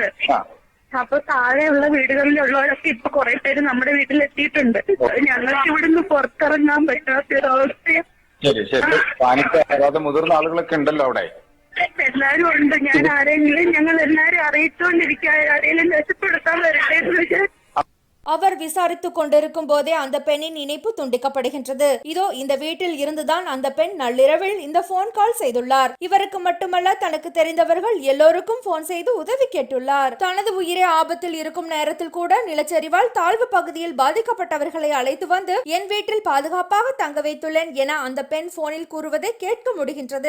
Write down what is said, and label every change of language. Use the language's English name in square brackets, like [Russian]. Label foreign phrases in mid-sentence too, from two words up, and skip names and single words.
[Malayalam] അപ്പൊ താഴെയുള്ള വീടുകളിലുള്ളവരൊക്കെ ഇപ്പൊ കുറെ പേര് നമ്മുടെ വീട്ടിലെത്തിയിട്ടുണ്ട്. ഞങ്ങൾക്ക് ഇവിടുന്ന് പുറത്തിറങ്ങാൻ പറ്റാത്തൊരവസ്ഥ. ശരി ശരി. മുതിർന്ന ആളുകളൊക്കെ ഉണ്ടല്ലോ അവിടെ? എല്ലാരും ഉണ്ട്. ഞങ്ങൾ എല്ലാരും അറിയിച്ചുകൊണ്ടിരിക്കുക. ആരെങ്കിലും രക്ഷപ്പെടുത്താൻ വരട്ടെ എന്ന് വിചാരിച്ചു. [Tamil] அவர் விசாரித்துக் கொண்டிருக்கும் போதே அந்த பெண்ணின் இணைப்பு துண்டிக்கப்படுகின்றது. இதோ இந்த வீட்டில் இருந்துதான் அந்த பெண் நள்ளிரவில் இந்த போன் கால் செய்துள்ளார். இவருக்கு மட்டுமல்ல, தனக்கு தெரிந்தவர்கள் எல்லோருக்கும் போன் செய்து உதவி கேட்டுள்ளார். தனது உயிரை ஆபத்தில் இருக்கும் நேரத்தில் கூட நிலச்சரிவால் தாழ்வு பகுதியில் பாதிக்கப்பட்டவர்களை அழைத்து வந்து என் வீட்டில் பாதுகாப்பாக தங்க வைத்துள்ளேன் என அந்த பெண் போனில் கூறுவதை கேட்க முடிகின்றது.